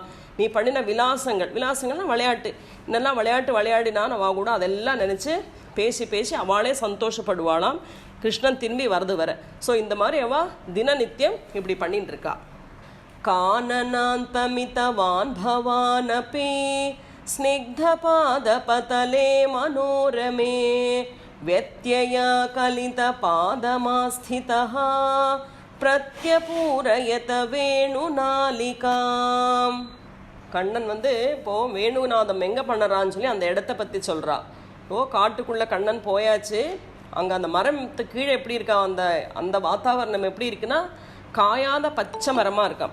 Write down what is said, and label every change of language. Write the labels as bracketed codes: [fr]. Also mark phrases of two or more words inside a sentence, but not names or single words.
[ta] நீ பண்ணின விலாசங்கள்னா விளையாட்டு, இன்னெல்லாம் விளையாட்டு விளையாடினான் அவள் கூட அதெல்லாம் நினச்சி பேசி பேசி அவளே சந்தோஷப்படுவாளாம் கிருஷ்ணன் திரும்பி வரது வர. ஸோ இந்த மாதிரி அவள் தினநித்தியம் இப்படி பண்ணிட்டு இருக்கா. [sa] काननान्तमितवान् भवानपि स्निग्धपादपतले मनोरमे व्यत्यया कलितपादमास्थितः प्रत्यपूरयत வேணுநாலிகாம். [ta] கண்ணன் வந்து இப்போது வேணுநாதம் எங்கே பண்ணுறான்னு சொல்லி அந்த இடத்த பற்றி சொல்கிறா. காட்டுக்குள்ளே கண்ணன் போயாச்சு, அங்கே அந்த மரத்துக்கு கீழே எப்படி இருக்கா, அந்த அந்த வாத்தாவரணம் எப்படி இருக்குன்னா காயாத பச்சை மரமாக இருக்காம்.